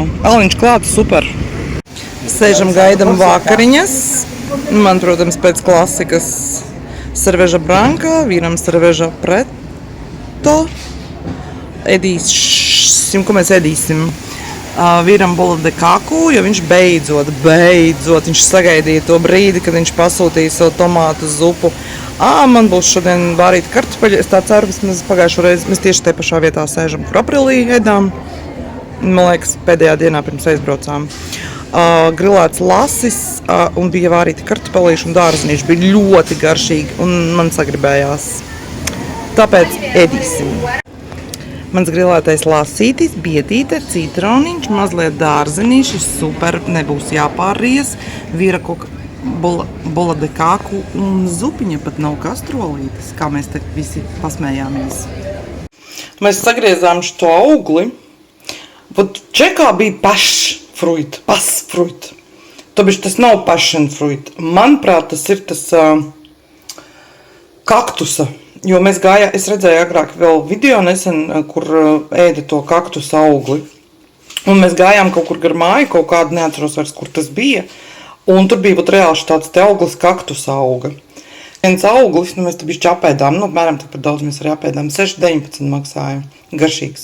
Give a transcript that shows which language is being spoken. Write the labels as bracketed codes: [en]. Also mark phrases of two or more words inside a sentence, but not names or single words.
[lv] Aliņš klāts, super. Sēžam, gaidam vakariņas. Man, protams, pēc klasikas [pt] cerveža branca, [lv] vīram [pt] cerveža preto. [lv] Ēdīsim, ko mēs ēdīsim? Vīram [pt] bola de kaku, [lv] jo viņš beidzot, viņš sagaidīja to brīdi, kad viņš pasūtīja savu tomātu zupu. Man būs šodien vārīta kartupeļa, es tā ceru, vismaz pagājušo reizi, mēs tieši te pašā vietā sēžam, kur aprīlī ēdām. Man liekas, pēdējā dienā pirms aizbraucām. Grilēts lasis un bija vārīti kartupelīši un dārziņš, bija ļoti garšīgi un man sagribējās. Tāpēc ēdīsim. Mans grilētais lasītis, bietīte, citroniņš, mazliet dārziņš, super, nebūs jāpārries, vīra koka [pt] bola de kaku [lv] un zupiņa pat nav kastrolītes, kā mēs te visi pasmējāmies. Mēs sagriezām šo augli. Vot čekā bija pasfruit. Tobišķi tas nav [en] passion fruit. [lv] Manuprāt, tas ir tas kaktusa. Jo mēs gājām, es redzēju agrāk vēl video nesen, kur ēda to kaktusa augli. Un mēs gājām kaut kur gar māju, kaut kādu neatceros vairs, kur tas bija. Un tur bija pat reāls tāds te auglis kaktus auga. Viens auglis, nu mēs te bišķi apēdām, nu apmēram tik par daudz mēs arī apēdām, 6,19 maksāja, garšīgs.